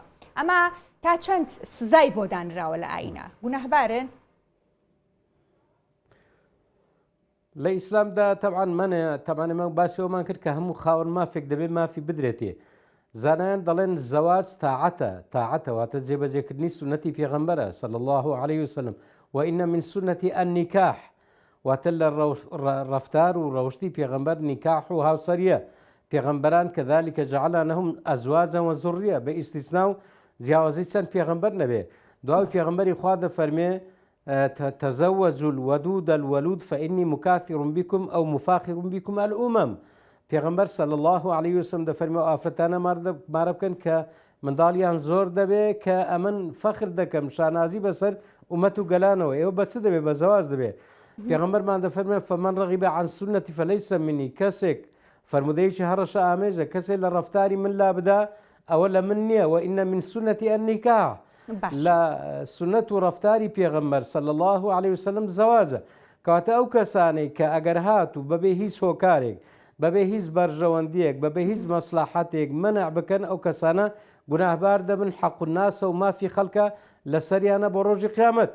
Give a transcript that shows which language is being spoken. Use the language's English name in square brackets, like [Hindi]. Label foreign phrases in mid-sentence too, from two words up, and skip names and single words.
[Central Kurdish] ئەمە تا چەند سزای بۆ دانراوە لە ئاینە گونەهبارن؟ لە ئیسلامدا تەبعاً منە تەبعاً ئێمە باسیەوەمان کرد کە هەموو خاوەن مافێک دەبێت مافی بدرێتێ. زانایان دەڵێن زەواج تاعەتە واتە جێبەجێکردنی سنەتی پێغەمبەرە [Arabic] صلی الله عليه وسلم وإن من سنة النكاح [Central Kurdish] واتە لە ڕەفتار و ڕەوشتی پێغەمبەر نیکاح و هاوسەریە. پێغەمبەران [Arabic] کەذلك جعلناهم أزواجا وذرية [Central Kurdish] بە ئیستیسنا و جیاوازی چەند پێغەمبەر نەبێ. دوای پێغەمبەری خوا دەفەرمێ [Arabic] تزوجوا الودود الولود فإني مكاثر بكم أو مفاخر بكم الأمم. [Central Kurdish] پێغەمبەر [Arabic] صلی الله عليه وسلم [Central Kurdish] دەفەرمێ ئافرەتانە مارە بکەن کە منداڵیان زۆر دەبێت کە ئەمن فەخر دەکەم شانازی بەسەر ئومەت و گەلانەوە. ئێوە بە چ دەبێت؟ بە زەواج دەبێت. پێغەمبەرمان دەفەرمێ [Arabic] فمن رغب عن سنتي فليس مني. [Central Kurdish] کەسێک فەرمودەیەکی هەڕەشە ئامێژە کەسێک لە ڕەفتاری من لا بدا ئەوە لە من نییە. [Arabic] وإن من سنة النكاح [Central Kurdish] لە سنەت و ڕەفتاری پێغەمبەر [Arabic] صلی الله عليه وسلم [Central Kurdish] زەواجە. کەواتە ئەو کەسانەی کە ئەگەر هات و بەبێ هیچ هۆکارێک بەبێ هیچ بەرژەوەندیەک بەبێ هیچ مەسلحەتێک منع بکەن ئەو کەسانە گوناهبار دەبن حەق الناسە و مافی خەڵکە لەسەریانە بۆ ڕۆژی قیامەت.